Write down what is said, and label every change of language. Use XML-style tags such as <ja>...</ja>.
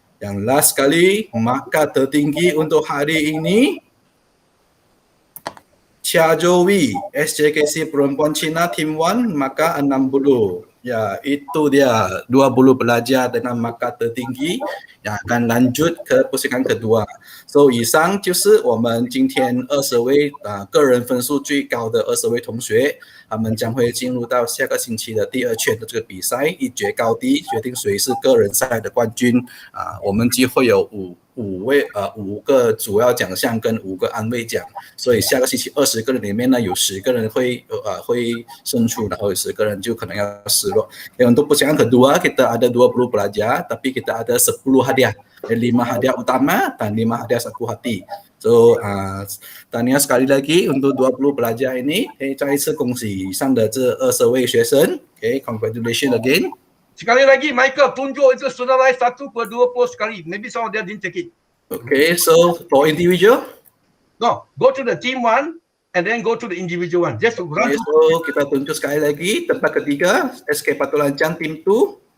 <ms>Yang last kali, markah tertinggi untuk hari ini, Chia Jowi, SJKC Perempuan Cina Team 1, markah 60. Ya, itu dia 20 pelajar dengan markah tertinggi yang akan lanjut ke pusingan kedua.</ms> <zh>So 以上就是我们今天20位个人分数最高的20位同学，他们将会进入到下个星期的第2圈的这个比赛，一决高低，决定谁是个人赛的冠军。我们机会有5个主要奖项跟5个安慰奖，所以下个星期20个人里面呢，有10个人会胜出，然后有10个人就可能要失落.</zh> <ms>Untuk pusingan kedua kita ada 20 pelajar, tapi kita ada 10 hadiah, 5 hadiah utama dan 5 hadiah saku hati. So tahniah sekali lagi untuk 20 pelajar ini.</ms> <zh>再一次恭喜以上的这20位学生.</zh> <en>Congratulations again.</en> <ms>Sekali lagi, Michael, tunjuk itu saudara 1/20 sekali.</ms> <en>Maybe some of them didn't take it. Okay, so for individual? No, go to the team 1 and then go to the individual one. Just run.</en> <ms>Okay, so kita tunjuk sekali lagi. Tempat ketiga, SK Batu Rancang Team 2.</ms>